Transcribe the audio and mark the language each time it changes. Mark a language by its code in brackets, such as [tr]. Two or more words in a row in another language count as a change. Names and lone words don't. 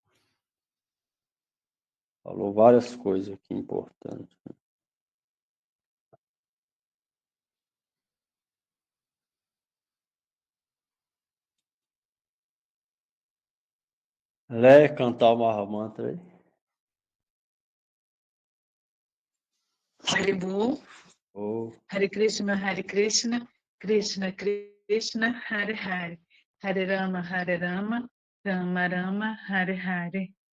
[pt] Falou várias coisas aqui importantes. Lé, cantar o Mahamantra aí. Haribu, Oh, [sa] Hare Krishna, Krishna Krishna, Hare Hare, Hare Rama, Rama Rama, Hare Hare.